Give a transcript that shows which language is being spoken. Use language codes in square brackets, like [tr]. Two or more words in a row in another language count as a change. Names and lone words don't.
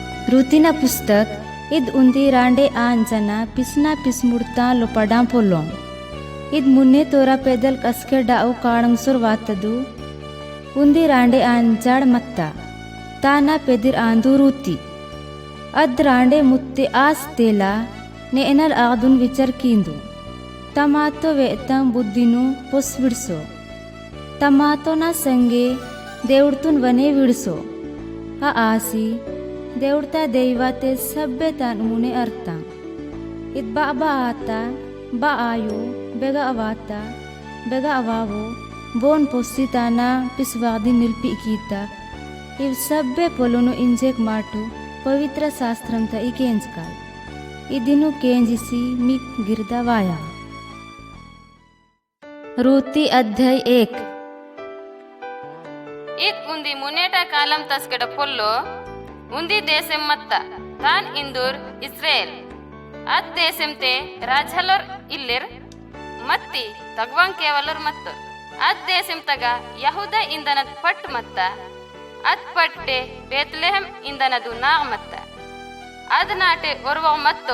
[gon] ऋतिना पुस्तक इद उन्दी रांडे आन जना पिसना पिसमुड़ता लो पड़ा पोलों इद मुन्ने तोरा पैदल कसके डाउ काड़ंग सुर वातदू उन्दी रांडे आन जाड़ मत्ता ताना पेदिर आंदू रूती अद रांडे मुत्ते आस तेला ने एनल आगदुन विचर कींदू तमातो वेतम बुद्धिनु पुस विड़सो तमातो ना संगे देवड़तुन वने विड़सो आ आसी देवड़ता देवाते सब्बे तान मुने अर्ता इत बाबा आता बा आयो बेगा अवाता बेगा अवावो बोन पोस्सी ताना पिसवादी निल्पी कीता इव सब्बे पोलोनु इंजेक माटू पवित्र शास्त्रम ता इकेंज काल इदिनु केंजिसी मिक गिरदा वाया ऋति अध्याय 1 उन्दी मुनेटा कालम तस्केड पोल्लो उन्दी देशम मत्ता तान इंदूर इस्राएल अद देशम ते राजहलोर इल्लिर मत्ती तगवांग केवलर मत्तो अद देशम तगा यहूदा इंदनद पट्ट मत्ता अद पट्टे बेतलेहम इंदनदु नाग मत्ता अद नाटे ओर्वो मत्तो